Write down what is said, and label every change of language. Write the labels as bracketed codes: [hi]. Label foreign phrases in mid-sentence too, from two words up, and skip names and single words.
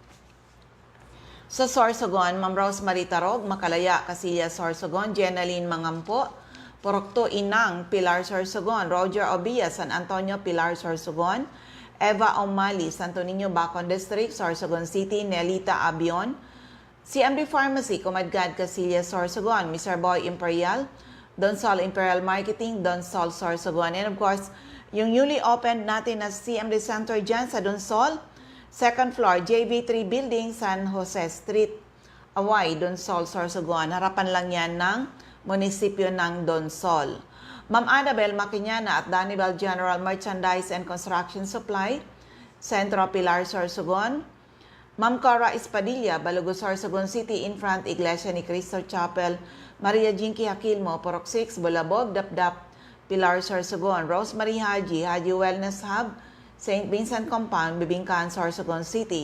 [tl] Sa Sorsogon, Ma'am Rosemary Tarog, Makalaya, Casillas, Sorsogon. Jenaline Mangampo, Purok 2, Inang, Pilar, Sorsogon. Roger Obia, San Antonio, Pilar, Sorsogon. Eva Omali, Santo Niño, Bacon District, Sorsogon City. Nelita Abion, CMB Pharmacy, Comadgad, Casillas, Sorsogon. Mr. Boy Imperial, Donsol Imperial Marketing, Donsol, Sorsogon. [en] And of course, [tl] yung [en] newly opened [tl] natin na CMD Center dyan sa Donsol, [en] second floor, [tl] JV3 Building, San Jose Street, Away, Donsol, Sorsogon. Harapan lang yan ng munisipyo ng Donsol. Ma'am Annabel Maquiñana at Danibel General Merchandise and Construction Supply, Centro Pilar, Sorsogon. Ma'am Cora Espadilla, Balugo, Sorsogon City, [en] in front, [tl] Iglesia ni Cristo Chapel. Maria Jinky Aquilmo, Purok 6, Bulabog, Dapdap, Pilar, Sorsogon. Rosemary Haji, Haji Wellness Hub, St. Vincent Compound, Bibingkan, Sorsogon City.